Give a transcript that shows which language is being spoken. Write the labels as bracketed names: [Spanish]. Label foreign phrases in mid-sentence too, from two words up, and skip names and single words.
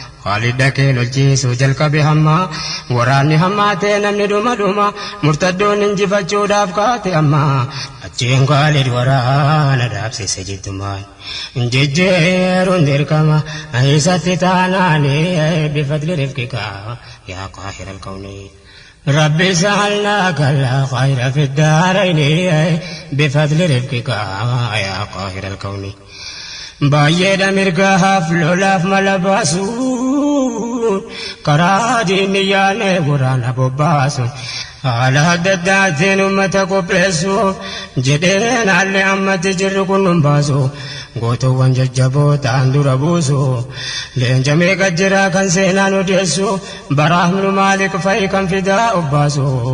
[Oromo] Khaalid dhaqee lolchiisuu jalqabe hamma, waraanni hammaatee namni dhuma dhuma, murtaddoon injifachuudhaaf kaate amma. Achiin Khaalid waraana dhaabsise jiddumaan, jejjeeruun dirqama, isatti taanaani, [Arabic] بفضل رفقك يا قاهر الكون. رب سألناك الخير في الدارين بفضل رفقك يا قاهر الكون. [Oromo] Baay'eedha mirgaaf lolaaf mala baasuun, karaa diinni yaane waraana bobbaasuun, haala adda addaatiin uummata qopheessuuf jedheen haalli ammatti jirru kun nun baasu, gootuwwan jajjaboo ta'an dura buusu, leenca meeqa jira kan seenaan odeessu, baraaf nu Maalik fa'i kan fidaa of baasu,